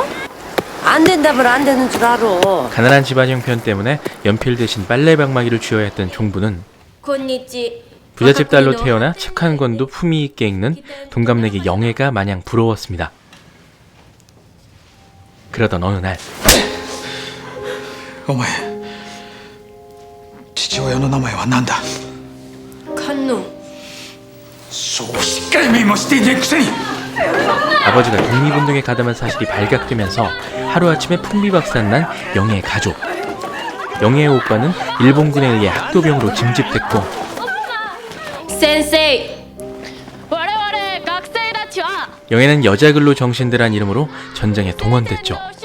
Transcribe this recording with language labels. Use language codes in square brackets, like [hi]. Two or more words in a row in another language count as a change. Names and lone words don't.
[ko] 안 된다면 안 되는 줄 알아. 가난한 집안 형편 때문에 연필 대신 빨래방망이를 쥐어야 했던 종부는 부잣집 딸로 태어나 책 한 권도 품위 있게 읽는 동갑내기 영애가 마냥 부러웠습니다. 그러던 어느 날 [ja] お前父親の名前は何だ。 칸누. そうしっかり見もしていねえくせに。 [ko] 아버지가 독립운동에 가담한 사실이 발각되면서 하루아침에 풍비박산난 영애의 가족. 영애의 오빠는 일본군에 의해 학도병으로 징집됐고 [ja] 센세이. [ko] 영애는 여자글로 정신들한 이름으로 전쟁에 동원됐죠.